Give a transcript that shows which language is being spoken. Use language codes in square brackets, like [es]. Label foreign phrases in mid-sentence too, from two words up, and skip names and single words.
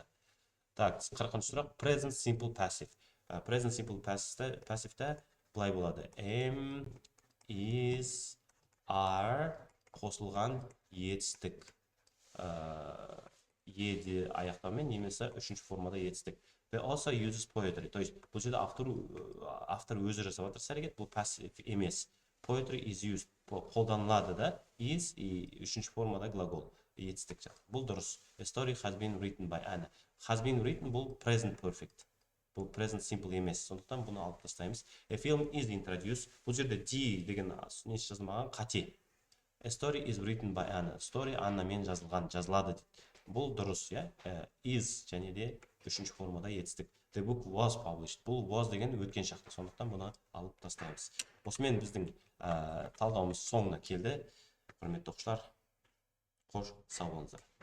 [kk] Так, 40-ші сұрақ. [en] Present simple passive. Present simple passive- [kk] та былай болады. [en] Am, is, are [kk] қосылған етістік. Еде аяқтаумен немесе үшінші формада етістік. [en] They also uses poetry. [kk] То есть бұл жерде автор өзі жасап жатыр іс-әрекет, бұл passive емес. [en] Poetry is used. [kk] Қолданылады да. Is и үшінші формада глагол. Етістік жақ. Бұл дұрыс. [en] A story has been written by Anna. Has been written [kk] бұл [en] present perfect. [kk] Бұл [en] present simple [kk] емес. Сондықтан бұны алып тастаймыз. [en] A film is introduced. [kk] Бұл жерде D деген несі жазылмаған қате. [en] A story is written by Anna. [kk] Story Аннамен жазылады дейді. Бұл дұрыс, иә. Is және де үшінші формада етістік. [en] The book was published. [kk] Бұл was деген өткен шақты. Сондықтан бұны алып тастаймыз. Осымен біздің талдауымыз соңына келді. Құрметті оқушылар, қош сау болыңыздар.